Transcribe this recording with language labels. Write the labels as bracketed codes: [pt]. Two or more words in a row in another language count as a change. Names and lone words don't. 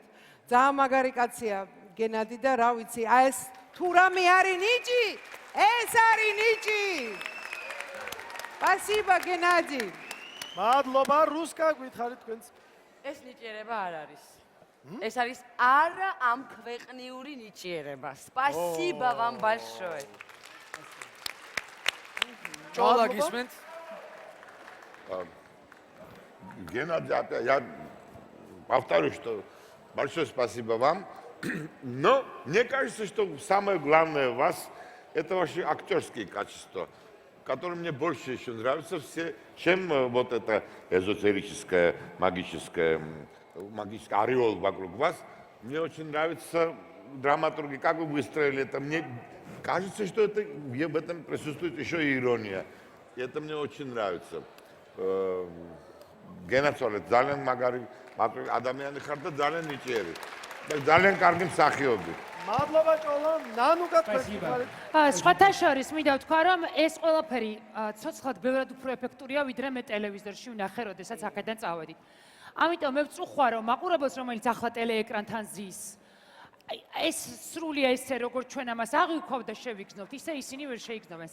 [ka] ძალიან მაგარი კაცია გენადი და რა ვიცი, აი ეს თუ რამე არის ნიჭი, ეს არის ნიჭი. [ru] Спасибо, გენადი. [ka] მადლობა, რუსკა, გითხარით თქვენც. ეს ნიჭიერება არ არის. ეს არის არა ამ ქვეყნიური ნიჭიერება. [ru] Спасибо вам большое. [ka] ჭოლა გისმენთ. [ru] Геннадий, я повторю, что большое спасибо вам. Но мне кажется, что самое главное у вас это ваши актерские качества, которые мне больше еще нравятся, чем вот это эзотерическое, магический ореол вокруг вас. Мне очень нравится драматургия, как вы выстроили это. Мне кажется, что это, в этом присутствует еще и ирония. И это мне очень нравится. Геннадий, [ka] ძალიან მაგარი ადამიანი ხარ და ძალიან ნიჭიერი. და ძალიან კარგი მსახიობი. მადლობა ჭოლა, ნანუკა თქვენ. სხვათა შორის მინდა ვთქვა, რომ ეს ყველაფერი ცოცხლად ბევრად უფრო ეფექტურია, ვიდრე მე ტელევიზორში ვნახე, როდესაც აქედან წავედით. ამიტომ მე ვწუხვა, რომ მაყურებელს, რომელიც ახლა ტელეეკრანთან ზის, ეს სრულია ესე, როგორც ჩვენ ამას აღიქვავ და შევიგრძნობთ, ისე ისინი ვერ შეიგრძნობენ.